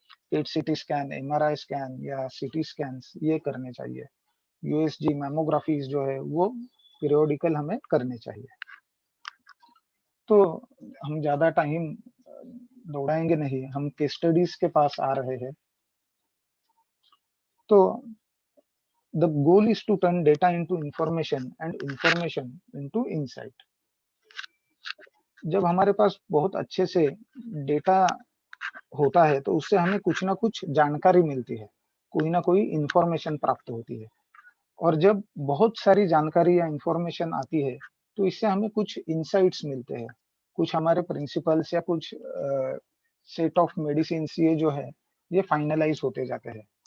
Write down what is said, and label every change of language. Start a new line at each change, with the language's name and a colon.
Hindi: पेट CT scan, MRI scan या CT scan ये करने चाहिए. USG मैमोग्राफीज जो है वो पीरियोडिकल हमें करने चाहिए. तो हम ज्यादा टाइम दौड़ाएंगे नहीं, हम केस स्टडीज के पास आ रहे हैं.
English: तो the goal is to turn data into information and information into insight.
Hindi: जब हमारे पास बहुत अच्छे से डेटा होता है तो उससे हमें कुछ ना कुछ जानकारी मिलती है, कोई ना कोई इंफॉर्मेशन प्राप्त होती है। और जब बहुत सारी जानकारी या इंफॉर्मेशन आती है तो इससे हमें कुछ इंसाइट्स मिलते हैं, कुछ हमारे प्रिंसिपल्स या कुछ सेट ऑफ मेडिसिन ये जो है ये फाइनलाइज होते जाते हैं।